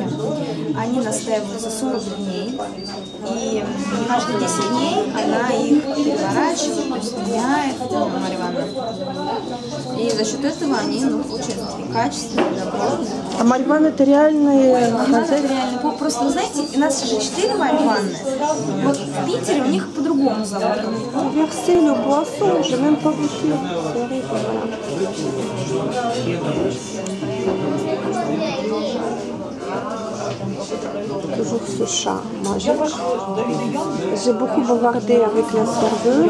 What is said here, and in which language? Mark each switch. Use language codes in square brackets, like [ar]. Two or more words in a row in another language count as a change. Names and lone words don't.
[ru] Они настаиваются 40 дней, и каждые 10 дней она их переворачивает, то есть меняет, Марья Ивановна. И за счет этого они, ну, получаются такие качественные, добротные. А Марья Ивановна это реальные хозяйки? Просто, вы знаете, у нас же 4 Марьи Ивановны. Вот в Питере у них по-другому зовут. [fr] Verser le boisson, j'ai même pas goûté. Toujours ce chat magique. J'ai beaucoup bavardé avec la serveuse.